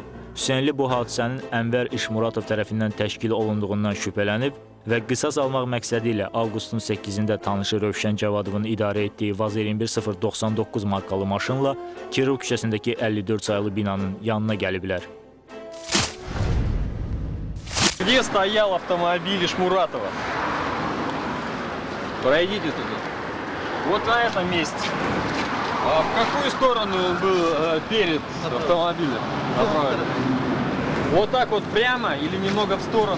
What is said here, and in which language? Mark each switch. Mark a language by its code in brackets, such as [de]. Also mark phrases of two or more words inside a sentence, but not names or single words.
[az] Hüseynli bu hadisənin Ənvər İşmuratov tərəfindən təşkil olunduğundan şübhələnib və qisas almaq məqsədi ilə avqustun 8-də tanışı Rövşən Cavadovun idarə etdiyi Vaz 21099 markalı maşınla Kirov küçəsindəki 54 sayılı binanın yanına gəliblər. [ru] Где стоял автомобиль Ишмуратова? Пройдите туда. Вот на этом месте. А в какую сторону он был перед автомобилем направлен? Вот так вот прямо или немного в сторону?